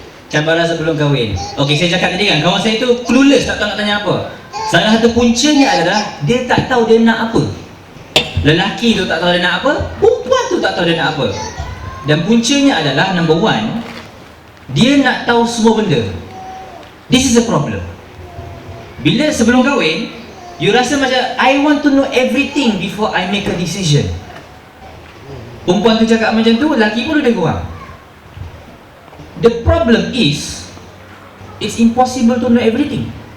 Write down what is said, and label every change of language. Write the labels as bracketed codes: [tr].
[ms] Cabaran sebelum kahwin. Okey, saya cakap tadi kan, kawan saya tu clueless, tak tahu nak tanya apa. Salah satu puncanya adalah dia tak tahu dia nak apa. Lelaki tu tak tahu dia nak apa, perempuan tu tak tahu dia nak apa. Dan puncanya adalah number 1, dia nak tahu semua benda. [en] This is a problem. [ms] Bila sebelum kahwin, [en] you [ms] rasa macam [en] I want to know everything before I make a decision. [ms] Perempuan tu cakap macam tu, lelaki pun lebih kurang. [en] The problem is, it's impossible to know everything.